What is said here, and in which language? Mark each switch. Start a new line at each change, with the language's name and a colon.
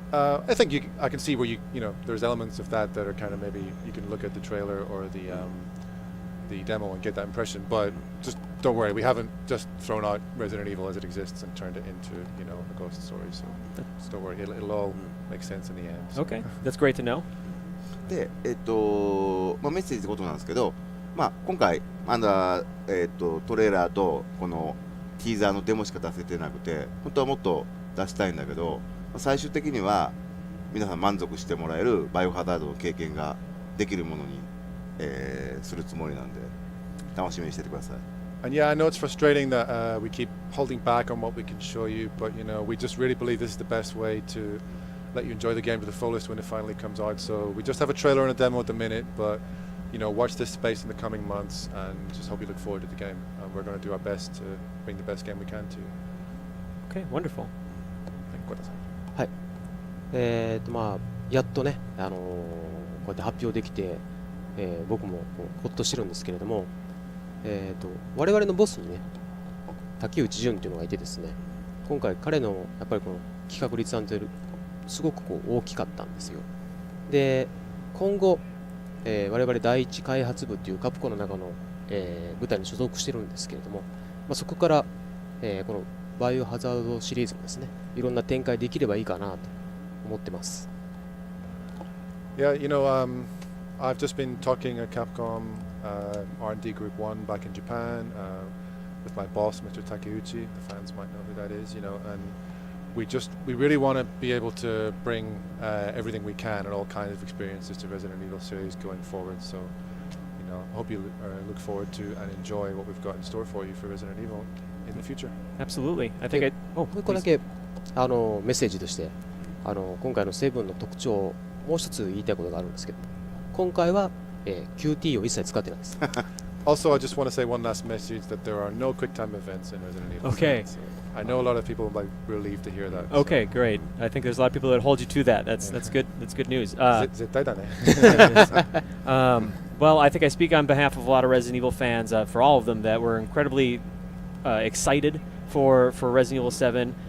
English: I think I can see where you know there's elements of that are kind of maybe you can look at the trailer or the demo and get that impression, but just don't worry, we haven't just thrown out Resident Evil as it exists and turned it into, you know, a ghost story, so just don't worry, it'll all make sense in the end. So. Okay, that's great to know.
Japanese: で、まあ、メッセージってことなんですけど、まあ、今回まだ、トレーラーとこのティーザーのデモしか出せてなくて本当はもっと出したいんだけど、最終的には皆さん満足してもらえるバイオハザードの経験ができるものにするつもりなんで楽しみにしててください。
English: And yeah, I know it's frustrating that we keep holding back on what we can show you, but you know, we just really believe this is the best way to let you enjoy the game to the fullest when it finally comes out. So we just have a trailer and a demo at the minute, but you know, watch this space in the coming months and just hope you look forward to the game. And we're going to do our best to bring the best game we can to you. Okay, wonderful.
Japanese: はい、まあやっとね、こうやって発表できて、僕もこうほっとしてるんですけれども、我々のボスにね、竹内淳っていうのがいてですね、今回彼のやっぱりこの企画立案というすごくこう大きかったんですよ。で、今後、我々第一開発部っていうカプコンの中の、部隊に所属してるんですけれども、まあ、そこから、このバイオハザードシリーズもですね、いろんな展開できればいいかなと思ってます。
English: Yeah, you know, I've just been talking at Capcom R&D Group 1 back in Japan with my boss, Mr. Takeuchi. The fans might know who that is, you know, and we really want to be able to bring everything we can and all kinds of experiences to Resident Evil series going forward. So, you know, I hope you look forward to and enjoy what we've got in store for you for Resident Evil in the future. Absolutely. I think
Japanese: もう一個だけメッセージとして今回のセブンの特徴をもう一つ言いたいことがあるんですけど、今回は、QT を一切使ってないです。
English: Also, I just want to say one last message that there are no quick time events in Resident Evil. Okay. So I know a lot of people might relieved to hear that. Okay, great. I think there's a lot of people that hold you to that. That's good. That's good news.
Japanese: 絶対だね。
English: Well, I think I speak on behalf of a lot of Resident Evil fans, for all of them, that we're incredibly excited for Resident Evil 7.